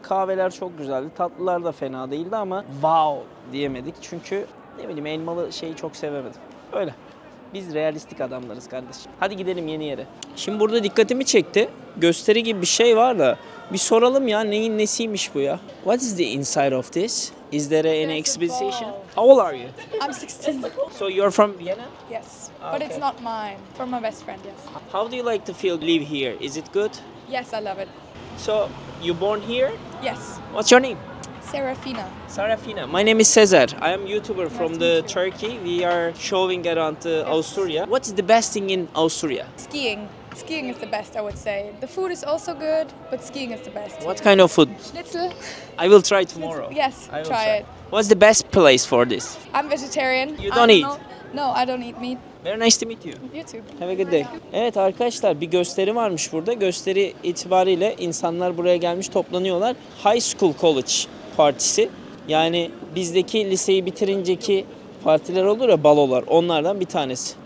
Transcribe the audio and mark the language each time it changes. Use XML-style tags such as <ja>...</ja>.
<tr>Kahveler çok güzeldi. Tatlılar da fena değildi ama wow diyemedik. Çünkü ne bileyim elmalı şeyi çok sevemedim. Öyle. Biz realistik adamlarız kardeşim. Hadi gidelim yeni yere. Şimdi burada dikkatimi çekti. Gösteri gibi bir şey var da bir soralım ya neyin nesiymiş bu ya?</tr> <en>What is the inside of this? Is there an exhibition? How old are you? I'm 16. So you're from Vienna? Yes, but it's not mine. From my best friend, yes. How do you like to feel live here? Is it good? Yes, I love it. So you born here? Yes. What's your name? Serafina. Sarafina. My name is Cesar. I am YouTuber from the Turkey. We are showing around Austria. What is the best thing in Austria? Skiing. Skiing is the best, I would say. The food is also good, but skiing is the best. What kind of food? Schnitzel. I will try tomorrow. Yes, I will try it. What's the best place for this? I'm vegetarian. You don't eat? No, I don't eat meat. Very nice to meet you. You too. Have a good day.</en> <tr>Evet arkadaşlar bir gösteri varmış burada. Gösteri itibariyle insanlar buraya gelmiş toplanıyorlar. High School College partisi. Yani bizdeki liseyi bitirinceki partiler olur ya balolar onlardan bir tanesi.</tr>